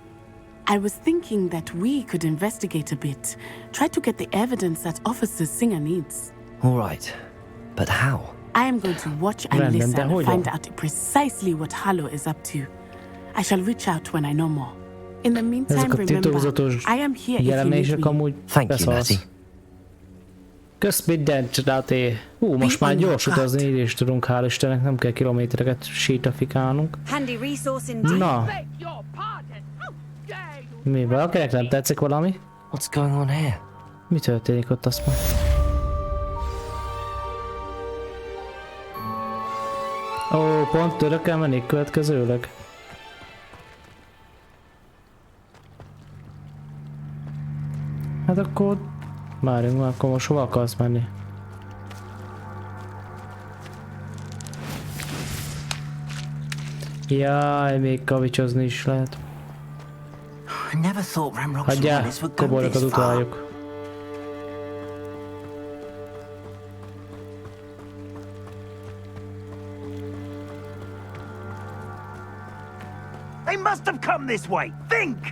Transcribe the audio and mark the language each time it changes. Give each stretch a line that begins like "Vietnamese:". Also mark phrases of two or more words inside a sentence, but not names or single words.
English: I was thinking that we could investigate a bit, try to get the evidence that Officer Singer needs. All right, but how? I am going to watch and listen and find out precisely what Harlow is up to. I shall reach out when I know more. In the meantime, remember, I am here if you need me. Thank you, Natty.
Hungarian: Kösz mindent, Nati. Most már gyors utazni így is tudunk, hál' Istennek, nem kell kilométereket sétafikálnunk. Na. Mi, valakinek nem tetszik valami?
English: What's going on here?
Hungarian: Mi történik ott, azt mondja? Ó, pont tőle kell menni következőleg. Hát akkor... Várjunk már, akkor most hova akarsz menni? Jaj, még kavicsozni is lehet. Hagyjál, kobolyokat utáljuk.
English: They must have come this way. Think!